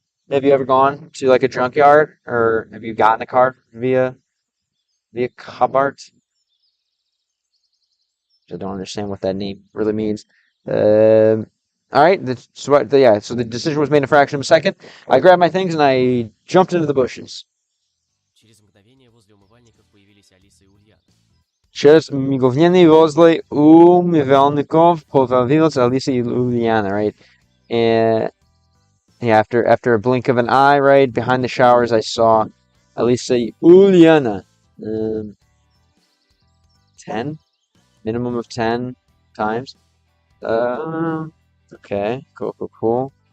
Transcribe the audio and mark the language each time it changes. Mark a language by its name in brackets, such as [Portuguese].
[English] Have you ever gone to like a junkyard, or have you gotten a car via Cobart? I don't understand what that name really means. All right. So the decision was made in a fraction of a second. I grabbed my things and I jumped into the bushes. [Russian] Через мгновение возле умывальников появились Алиса и Ульяна. Через мгновение возле умывальников появилась Алиса и Ульяна, right? [English] And yeah, after a blink of an eye, right behind the showers, I saw Alisa y Uliana. 10, minimum of 10 times. Okay, cool.